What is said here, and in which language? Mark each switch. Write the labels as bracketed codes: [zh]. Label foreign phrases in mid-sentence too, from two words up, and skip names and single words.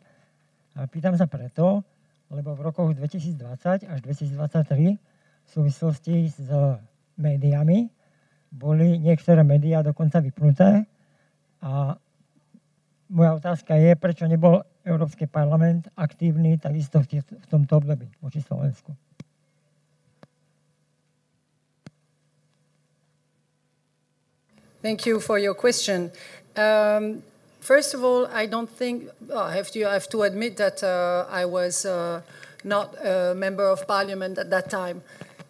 [sk] Pýtam sa preto, lebo v rokoch 2020 až 2023 v súvislosti s médiami boli niektoré médiá dokonca vypnuté. A moja otázka je, prečo nebol Európsky parlament aktívny takisto v tomto období voči Slovensku. [en] Thank you for your question. First of all, I don't think I have to admit that I was not a member of parliament at that time.